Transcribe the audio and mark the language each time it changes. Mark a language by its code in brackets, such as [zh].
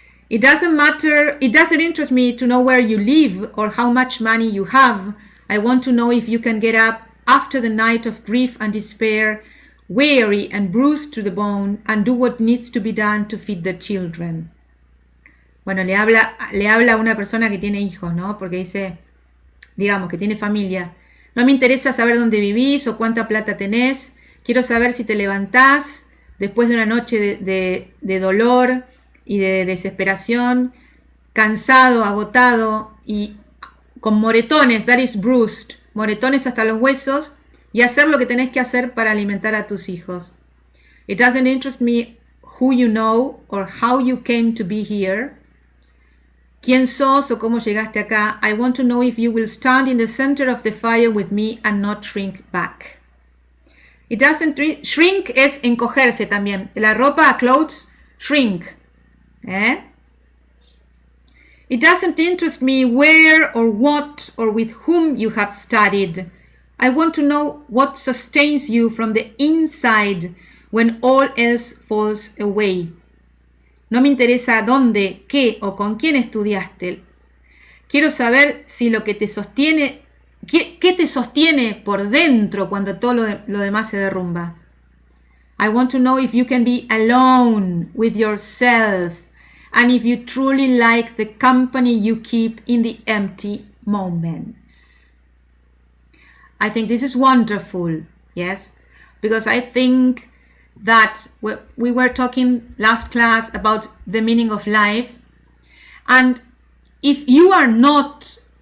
[en] It doesn't matter, it doesn't interest me to know where you live or how much money you have. I want to know if you can get up after the night of grief and despair, weary and bruised to the bone, and do what needs to be done to feed the children. [es] Bueno, le habla a una persona que tiene hijos, ¿no? Porque dice, digamos, que tiene familia. No me interesa saber dónde vivís o cuánta plata tenés. Quiero saber si te levantás después de una noche de dolor y de desesperación, cansado, agotado y con moretones, [en] that is bruised, [es] moretones hasta los huesos, y hacer lo que tenés que hacer para alimentar a tus hijos. [en] It doesn't interest me who you know or how you came to be here. [es] ¿Quién sos o cómo llegaste acá? [en] I want to know if you will stand in the center of the fire with me and not shrink back. It doesn't shrink [es] es encogerse también. La ropa, clothes, shrink. [en] It doesn't interest me where or what or with whom you have studied. I want to know what sustains you from the inside when all else falls away. [es] No me interesa dónde, qué o con quién estudiaste. Quiero saber si lo que te sostiene, qué te sostiene por dentro cuando todo lo demás se derrumba. [en] I want to know if you can be alone with yourself and if you truly like the company you keep in the empty moments. I think this is wonderful, yes, because I think that we were talking last class about the meaning of life, and if you are not